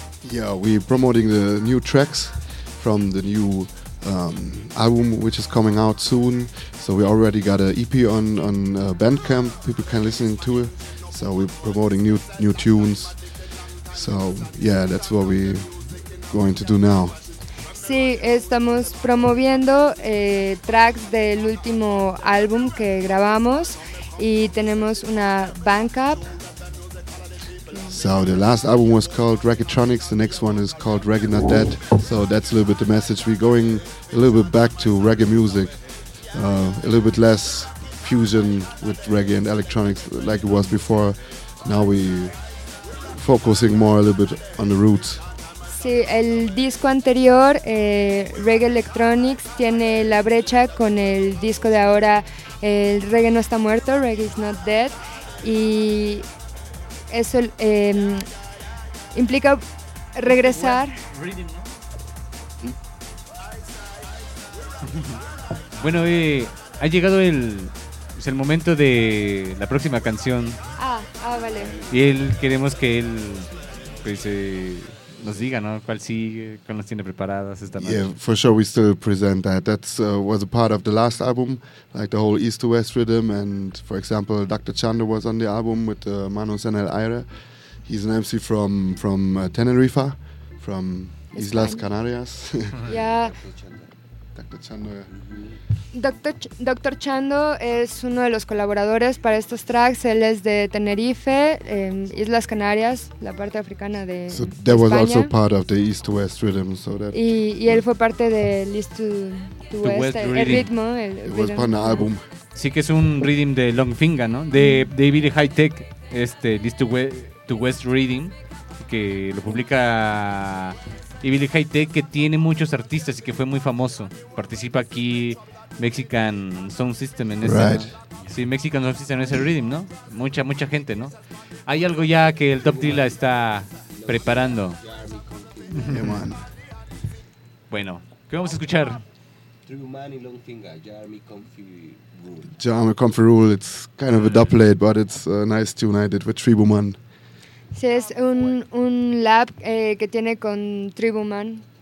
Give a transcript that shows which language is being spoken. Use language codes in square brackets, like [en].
[en] Yeah, we're promoting the new tracks from the new album, which is coming out soon. So we already got an EP on Bandcamp, people can listen to it, so we're promoting new tunes. So, yeah, that's what we're going to do now. [es] Sí, estamos promoviendo tracks del último álbum que grabamos, y tenemos una Bandcamp. [en] So the last album was called Reggaetronics, the next one is called Reggae Not Dead. So that's a little bit the message. We're going a little bit back to reggae music, a little bit less fusion with reggae and electronics like it was before. Now we focusing more a little bit on the roots. [es] Sí, el disco anterior, Reggae Electronics, tiene la brecha con el disco de ahora, el reggae no está muerto, [en] reggae is not dead, [es] y eso implica regresar. Bueno, ha llegado el momento de la próxima canción. Vale. Y queremos que él pues nos diga, ¿no?, cuál sigue, cuál nos tiene preparadas esta noche. [en] Yeah, for sure we still present that. That was a part of the last album, like the whole East to West rhythm, and for example Dr. Chanda was on the album with Manos en el Aire. He's an MC from Tenerife, from Islas Canarias. [es] Doctor Chando es uno de los colaboradores para estos tracks. Él es de Tenerife, Islas Canarias, la parte africana de España. [en] So that was also part of the East to West rhythm. So that [es] y él fue parte del East to West, el ritmo. [en] It was part of the album. [es] Sí, que es un rhythm de Longfinger, ¿no? De David Hightech, este, This to West Rhythm, que lo publica David Hightech, que tiene muchos artistas y que fue muy famoso. Participa aquí Mexican Sound System en ese, [en] right. [es] ¿No? Sí, Mexican Sound System en ese rhythm, ¿no? Mucha, mucha gente, ¿no? Hay algo ya que el Top Dilla está preparando. Bueno, ¿qué vamos a escuchar? [en] Jarmy Comfy Rule, it's kind of a doublet, but it's a nice tune I did with Tribu Man. [es] Sí, es un lab que tiene con Tribu Man.